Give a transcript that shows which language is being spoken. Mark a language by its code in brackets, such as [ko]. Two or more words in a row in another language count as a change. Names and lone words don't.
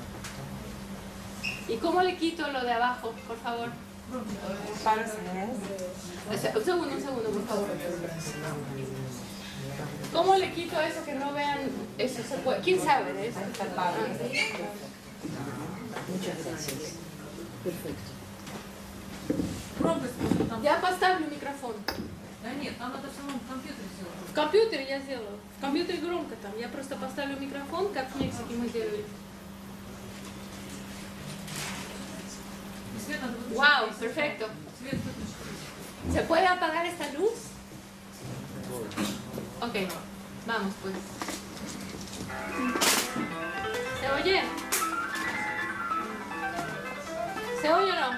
[es] ¿Y cómo le quito lo de abajo, por favor? Un segundo, por favor. ¿Cómo le quito eso que no vean? Eso se puede. ¿Quién sabe de eso? Muchas gracias. Perfecto. [ru] Я поставлю микрофон. Да нет, там надо в самом компьютере сделать. В компьютере я сделала. В компьютере громко там. Я просто поставлю микрофон, как в Мексике мы делали. Свет надо выключить. [es] Вау, perfecto. [ru] Свет выключить. [es] ¿Se puede apagar esta luz? Ok, vamos pues. ¿Se oye? ¿Se oye o no?